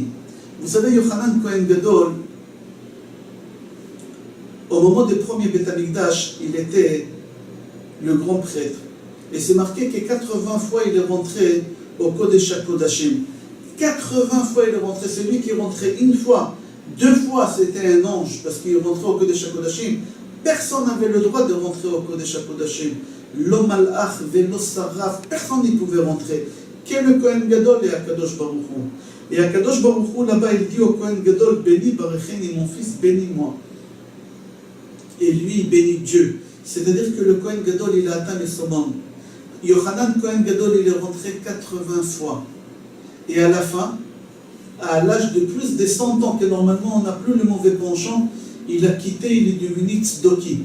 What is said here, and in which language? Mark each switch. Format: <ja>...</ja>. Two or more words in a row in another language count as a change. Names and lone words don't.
<fr>Vous savez, Yochanan Cohen Gadol, au moment du premier</fr> <he>בית המקדש,</he> <fr>il était le grand prêtre. Et c'est marqué que 80 fois il est rentré au</fr> <he>קודש הקודשים.</he> <fr>80 fois il est rentré. C'est lui qui est rentré une fois. 2 fois c'était un ange parce qu'il est rentré au</fr> <he>קודש הקודשים.</he> <fr>Personne n'avait le droit de rentrer au</fr> <he>קודש הקודשים. לא מלאך ולא שרף.</he> <fr>Personne n'y pouvait rentrer. Qu'est le</fr> <he>כהן גדול</he> <fr>et</fr> <he>הקדוש ברוך הוא.</he> <fr>Et</fr> <he>הקדוש ברוך הוא</he> <fr>là-bas il dit au</fr> <he>כהן גדול,</he> <fr>bénis Barecheni, mon fils, bénis-moi. Et lui il bénit Dieu. C'est-à-dire que le</fr> <he>כהן גדול</he> <fr>il a atteint le summum. Yochanan Cohen Gadol, il est rentré 80 fois. Et à la fin, à l'âge de plus de 100 ans, que normalement on n'a plus le mauvais penchant, il a quitté, il est devenu tzdoki.</fr>